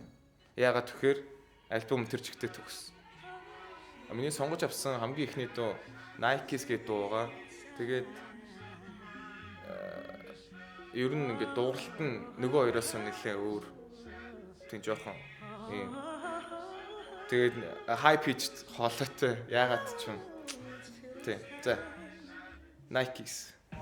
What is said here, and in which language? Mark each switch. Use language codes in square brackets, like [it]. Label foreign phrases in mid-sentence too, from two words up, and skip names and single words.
[mn] Яагаад тэгэхээр альбом тэр чигтээ төгс. Миний сонгож авсан хамгийн ихний дуу Nikes гэдэг дуу байгаа. Тэгээд ер нь ингээд дууралт нь нөгөө хоёроос нэлээ өөр. Тийм жоохон ийм. Тэгээд [en] high pitched [mn] хоолойтой яагаад ч юм. Тийм. За. Nikes.